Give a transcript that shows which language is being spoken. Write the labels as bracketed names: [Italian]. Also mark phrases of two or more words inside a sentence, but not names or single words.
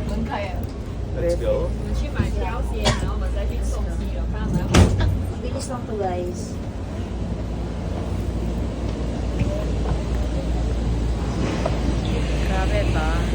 [Chinese] 门开了， [English] Let's go。 [Chinese] 我们去买条鞋，然后我们再去送机了，看到没有？ [Filipino] Bilis lang to guys. Grabe ba?